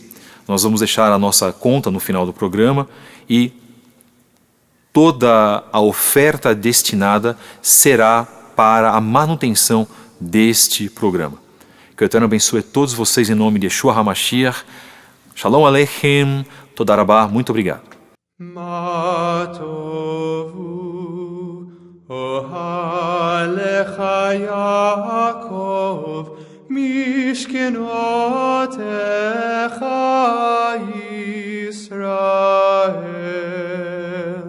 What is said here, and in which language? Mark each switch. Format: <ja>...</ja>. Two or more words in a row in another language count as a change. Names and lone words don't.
<pt>Nós vamos deixar a nossa conta no final do programa e toda a oferta destinada será para a manutenção deste programa. Que o Eterno abençoe todos vocês em nome de</pt> <he>ישוע המשיח. שלום עליכם, תודה רבה,</he> <pt>muito obrigado.</pt> <he>מה טבו אהליך יעקב משכנתיך ישראל.</he>